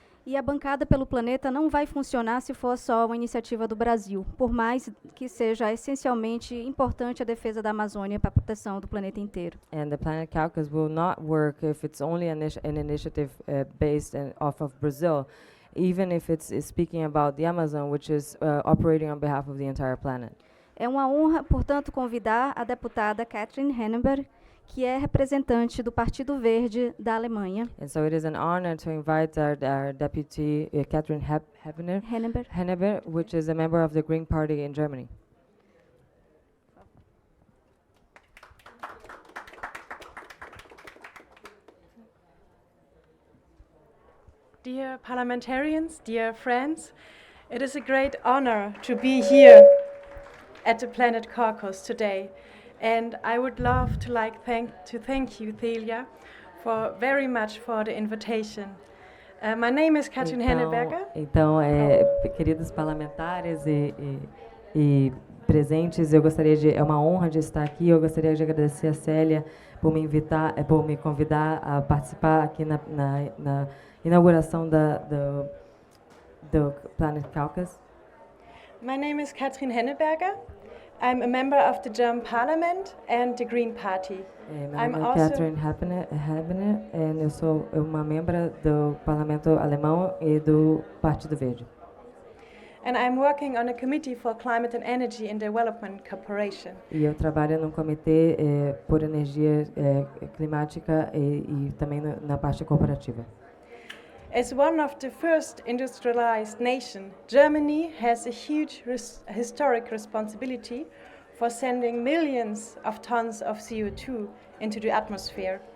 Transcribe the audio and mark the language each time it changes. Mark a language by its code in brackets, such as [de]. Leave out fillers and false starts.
[pt] E a bancada pelo planeta não vai funcionar se for só uma iniciativa do Brasil, por mais que seja essencialmente importante a defesa da Amazônia para a proteção do planeta inteiro. [en] And the Planet Caucus will not work if it's only an initiative based off of Brazil, even if it's speaking about the Amazon, which is operating on behalf of the entire planet. [pt] É uma honra, portanto, convidar a deputada Katrin Henneberg, que é representante do Partido Verde da Alemanha. [en] And so it is an honor to invite our deputy, Katrin Henneberg, which is a member of the Green Party in Germany. Dear parliamentarians, dear friends, it is a great honor to be here at the Planet Caucus today. And I would love to thank you, Celia, for very much for the invitation. My name is Katrin Henneberger. [pt] Então, queridos parlamentares e presentes, é uma honra de estar aqui. Eu gostaria de agradecer a Célia por me convidar a participar aqui na inauguração do Planet Caucus. [en] My name is Katrin Henneberger. I'm a member of the German Parliament and the Green Party. [pt] Meu nome é Katrin Henneberger, e eu sou uma membro do Parlamento Alemão e do Partido Verde. [en] And I'm working on a committee for climate and energy and development cooperation. [pt] E eu trabalho num comitê por energia climática e também na parte cooperativa. [en] As one of the first industrialized nations, Germany has a huge historic responsibility for sending millions of tons of CO2 into the atmosphere.